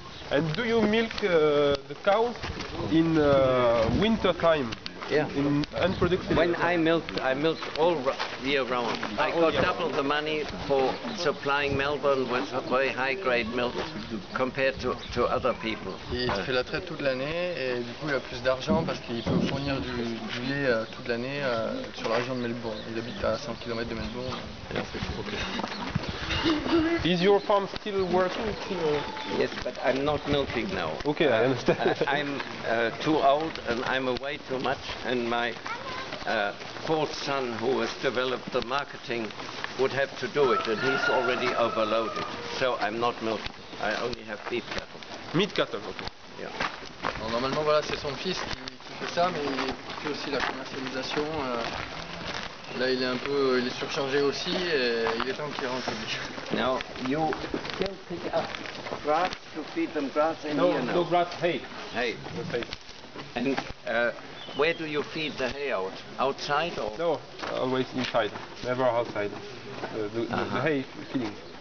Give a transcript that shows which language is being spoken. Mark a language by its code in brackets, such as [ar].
[en] And do you milk the cows in winter time? Yeah. Unproductive. When I milk all year round. I got double the money for supplying Melbourne with very high-grade milk compared to other people. [fr] Il fait la traite toute l'année et du coup il a plus d'argent parce qu'il peut fournir du lait toute l'année sur la région de Melbourne. Il habite à 100 km de Melbourne. [en] Is your farm still working? Yes, but I'm not milking now. Okay, I understand. I'm too old and I'm away too much, and my fourth son, who has developed the marketing, would have to do it, and he's already overloaded. So I'm not milking. I only have beef cattle. Meat cattle, okay. Yeah. [fr] Alors, normalement voilà, c'est son fils qui fait ça, mais il fait aussi la commercialisation. Là il est surchargé aussi et il est temps qu'il rentre lui. [en] Now you still pick up grass to feed them grass in here now? No grass, hay. Hay. And where do you feed the hay out? Outside or? No, always inside, never outside. The hay feeding.